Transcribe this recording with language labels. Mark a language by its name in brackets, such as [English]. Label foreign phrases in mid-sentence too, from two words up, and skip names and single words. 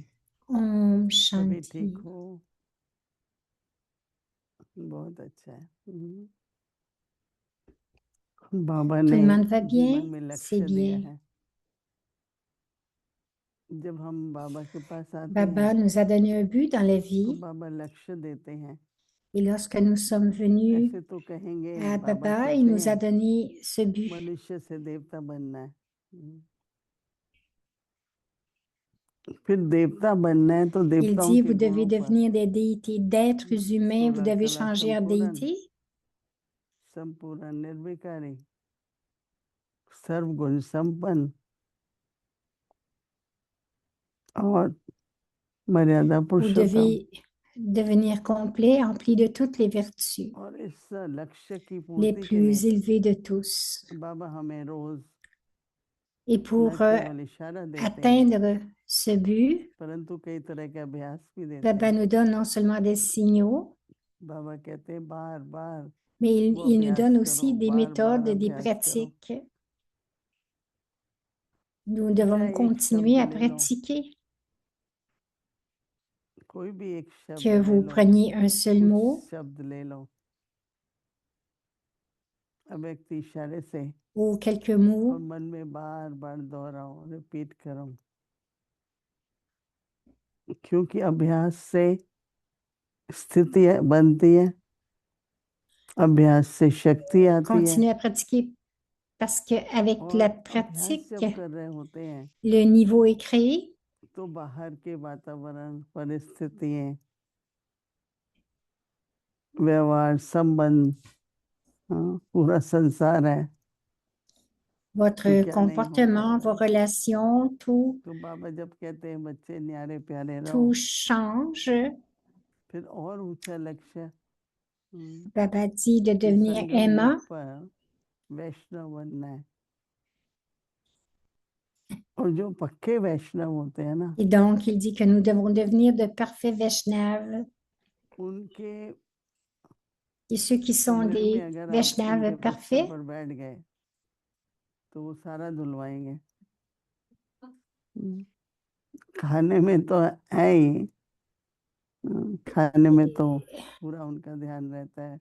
[Hindi] Om सभी ठीक Shanti. हो? बहुत अच्छा है। बाबा [French] Tout [Hindi] ने [French] le monde va [Hindi] जीवन [French] bien? [Hindi] में [French] C'est [Hindi] लक्ष्य दिया [French] bien. [Hindi] है। जब हम बाबा के पास आते [French] Baba [Hindi] हैं [French] nous a donné un but dans la [Hindi] तो [French] vie. [Hindi] बाबा लक्ष्य देते हैं। [French] Et lorsque nous sommes venus [Hindi] ऐसे तो कहेंगे, [French] à [Hindi] बाबा [French] Baba, il [Hindi] कहते [French] nous a [Hindi] हैं [French] donné ce but. [Hindi] मनुष्य से देवता बनना है। फिर देवता बनना है तो [French] Il [Hindi] देवताओं [French] dit, [Hindi] के [French] vous devez [Hindi] गुणों पर [French] devenir des déités, d'êtres humains, vous devez [Hindi] सुलक्षणा [French] changer en [Hindi] संपूर्ण [French] déité. [Hindi] संपूर्ण निर्विकारी सर्वगुण संपन्न और मर्यादा [French] Vous [Hindi] पुरुषोत्तम। [French] devez devenir complet, empli de toutes les vertus, [Hindi] और इस लक्ष्य की [French] les [Hindi] पूर्ति के लिए [French] plus élevés de tous. [Hindi] बाबा हमें रोज [French] Et [Hindi] न [French] pour [Hindi] केवल इशारा देते हैं [French] atteindre ce but, [Hindi] परंतु कई तरह के अभ्यास भी देते [French] Baba [Hindi] हैं। [French] nous donne non seulement des signaux, [Hindi] बाबा कहते हैं बार बार [French] mais [Hindi] वो [French] il nous [Hindi] अभ्यास [French] donne [Hindi] करो, [French] aussi des [Hindi] बार बार [French] méthodes, des [Hindi] अभ्यास करो। [French] pratiques. Nous devons [Hindi] चाहे एक [French] continuer [Hindi] शब्द [French] à [Hindi] ले लो, [French] pratiquer. [Hindi] कोई भी एक शब्द [French] Que [Hindi] ले [French] vous [Hindi] लो, [French] preniez un seul [Hindi] कुछ [French] mot [Hindi] शब्द ले लो, अव्यक्त इशारे से [French] ou quelques [Hindi] और [French] mots [Hindi] मन में बार बार दोहराओ, रिपीट करो, क्योंकि अभ्यास से स्थिति बनती है, अभ्यास से शक्ति आती है। [French] continuez à pratiquer parce qu'avec [Hindi] और [French] la [Hindi] अभ्यास [French] pratique, [Hindi] जब कर रहे होते हैं [French] le niveau est créé. [Hindi] तो बाहर के वातावरण, परिस्थितियां, व्यवहार, संबंध, पूरा संसार है [French] votre [Hindi] तो क्या नहीं होता [French] comportement, [Hindi] है। [French] vos relations, tout, [Hindi] तो बाबा जब कहते हैं बच्चे न्यारे प्यारे रहो, [French] tout change. [Hindi] फिर और ऊंचा लक्ष्य [French] Baba dit de [Hindi] कि [French] devenir [Hindi] संगम युग [French] aimant. [Hindi] पर वैष्णव बनना है। और जो पक्के वैष्णव होते हैं ना, [French] Et donc, il dit que nous devons devenir de parfaits Vaishnavas. [Hindi] उनके [French] Et ceux qui sont [Hindi] कमरे में [French] des [Hindi] अगर आप उनके [French] Vaishnavas [Hindi] बिस्तर [French] parfaits, [Hindi] पर बैठ गए तो वो सारा धुलवाएंगे। खाने में तो है ही, खाने में तो पूरा उनका ध्यान रहता है।